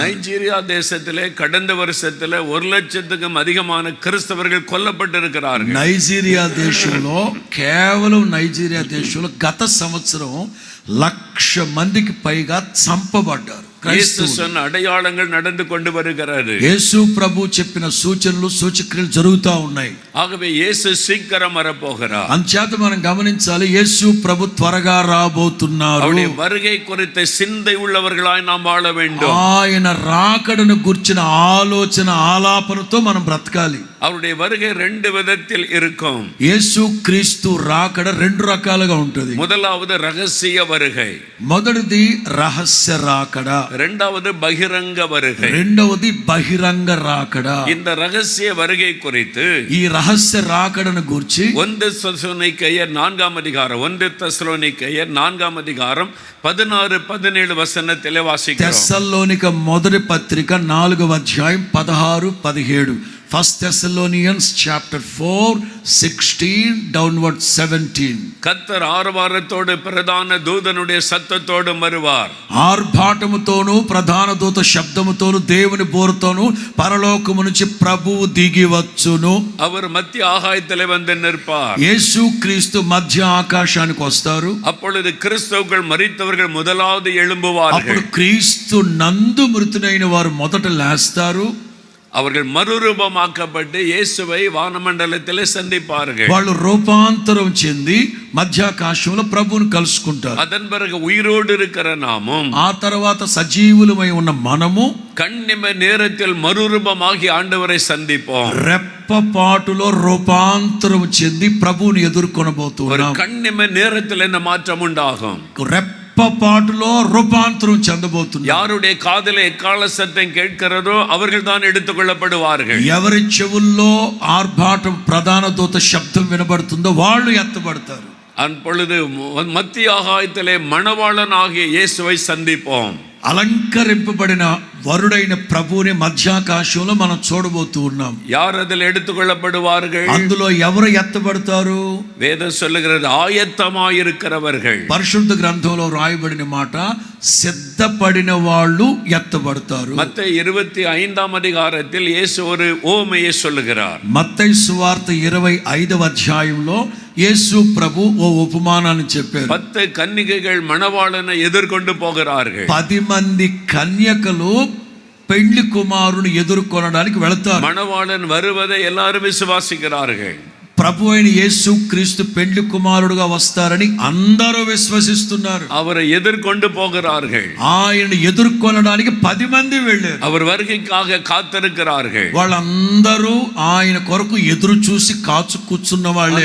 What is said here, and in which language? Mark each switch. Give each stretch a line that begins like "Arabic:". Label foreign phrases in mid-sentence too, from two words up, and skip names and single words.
Tamil: நைஜீரியா தேசத்திலே கடந்த வருஷத்திலே 1,00,000க்கும் அதிகமான கிறிஸ்தவர்கள் கொல்லப்பட்டிருக்கிறார்கள்.
Telugu: నైజీరియా దేశంలో కేవలం నైజీరియా దేశంలో గత సంవత్సరం 1,00,000 మందికి పైగా చంపబడ్డారు.
Tamil: இயேசு சொன்ன அடையாளங்கள் நடந்து கொண்டு வருகிறது.
Telugu: యేసు ప్రభు చెప్పిన సూచనలు సూచక్రియలు జరుగుతూ ఉన్నాయి.
Tamil: ஆகவே இயேசு சீக்கிரம் வரப்போகிறார்.
Telugu: అంచేత మనం గమనించాలి, యేసు ప్రభు త్వరగా రాబోతున్నారు.
Tamil: அவருடைய வருகை குறித்த சிந்தை உள்ளவர்களாய் நாம் வாழ வேண்டும்.
Telugu: ఆయన రాకడను గుర్చిన ఆలోచన ఆలాపనతో మనం బ్రతకాలి.
Tamil: அவருடைய வருகை 2 விதத்தில் இருக்கும்.
Telugu: యేసు క్రీస్తు రాకడ 2 రకాలుగా ఉంటుంది.
Tamil: முதலாவது ரகசிய வருகை,
Telugu: మొదటిది రహస్య రాకడ,
Tamil: இரண்டாவது பகிரங்க வருகை.
Telugu: రెండవది బహిరంగ రాకడ.
Tamil: இந்த ரகசிய வருகை குறித்து
Telugu: ఈ రహస్య రాకడను గురించి
Tamil: 1 தெசலோனிக்கேயர் 4ஆம் அதிகாரம் 16-17 வசனத்திலே வாசிக்கிறோம்.
Telugu: తెస్సలోనిక మొదటి పత్రిక 4వ అధ్యాయం 16-17.
English: 1 Thessalonians chapter 4:16 downward 17.
Tamil: கர்த்தர் ஆரவாரத்தோடு பிரதான தூதனுடைய சத்தத்தோடு வருவார்.
Telugu: ఆర్భాటముతోను ప్రధాన దూత శబ్దముతోను దేవుని బోరుతోను పరలోకము నుంచి ప్రభువు దిగి వచ్చును.
Tamil: அவர் மத்திய ஆகாயத்திலே வந்து நிற்பார்.
Telugu: యేసు క్రీస్తు మధ్య ఆకాశానికి వస్తారు.
Tamil: அப்பொழுது கிறிஸ்தவர்கள் மரித்தவர்கள் முதலாவது எழும்புவார்கள்.
Telugu: అప్పుడు క్రీస్తు నందు మృతులైన వారు మొదట లేస్తారు.
Tamil: அவர்கள் மறுரூபமாக்கப்பட்டு இயேசுவை வானமண்டலத்திலே சந்திப்பார்கள்.
Telugu: వాళ్ళు రూపాంతరం చెంది మధ్యాకాశంలో ప్రభువును కలుసుకుంటారు.
Tamil: அதன் பிறகு உயிரோடு இருக்கிற நாமும்
Telugu: ఆ తర్వాత సజీవులమై ఉన్న మనము
Tamil: கண்ணிம நேரத்தில் மறுரூபமாகி ஆண்டவரை சந்திப்போம்.
Telugu: రెప్పపాటులో రూపాంతరం చెంది ప్రభువుని
Tamil: ஒரு
Telugu: ఎదుర్కొనబోతున్నాం.
Tamil: கண்ணிம நேரத்தில் இந்த மாற்றம் உண்டாகும்.
Telugu: రెప్పపాటులో రూపాంతరం చెందబోతున్నాం.
Tamil: யாருடைய காதிலே எக்கால சத்தம் கேட்கிறதோ அவர்கள் தான் எடுத்துக்கொள்ளப்படுவார்கள்.
Telugu: ఎవరి చెవుల్లో ఆర్భాటం ప్రధాన దూత శబ్దం వినబడుతుందో వాళ్ళు ఎత్తబడతారు.
Tamil: அப்பொழுது மத்திய ஆகாயத்திலே மணவாளன் ஆகிய இயேசுவை சந்திப்போம்.
Telugu: అలంకరింపబడిన వరుడైన ప్రభువుని మధ్యాకాశంలో మనం చూడబోతూ ఉన్నాం.
Tamil: யார் அதில் எடுத்துக்கொள்ளப்படுவார்கள்?
Telugu: అందులో ఎవరు ఎత్తబడతారు?
Tamil: வேதம் சொல்லுகிறது ஆயத்தமாயிருக்கிறவர்கள்.
Telugu: పరిశుద్ధ గ్రంథంలో రాయబడిన మాట సిద్ధపడిన వాళ్ళు ఎత్తబడతారు.
Tamil: மத்தேயு 25ஆம் அதிகாரத்தில் இயேசு ஒரு ஓமையை சொல்லுகிறார்.
Telugu: మత్తయి సువార్త 25వ అధ్యాయంలో యేసు ప్రభు ఓ ఉపమానాన్ని చెప్పారు.
Tamil: 10 கன்னிகைகள் மணவாளனை எதிர்கொண்டு போகிறார்கள்.
Telugu: 10 మంది కన్యకలు పెళ్లి కుమారుని ఎదుర్కొనడానికి వెళతారు.
Tamil: மணவாளன் வருவதை எல்லாரும் விசுவாசிக்கிறார்கள்.
Telugu: ప్రభు అయిన యేసు క్రీస్తు పెళ్లి కుమారుడుగా వస్తారని అందరూ విశ్వసిస్తున్నారు.
Tamil: அவரை ఎదుర్కొண்டு போகிறார்கள்.
Telugu: ఆయన ఎదుర్కొనడానికి 10 మంది వెళ్ళారు.
Tamil: அவர் வருகைக்காக காத்திருக்கிறார்கள்.
Telugu: వాళ్ళందరూ ఆయన కొరకు ఎదురు చూసి కాచు కూర్చున్న వాళ్ళే.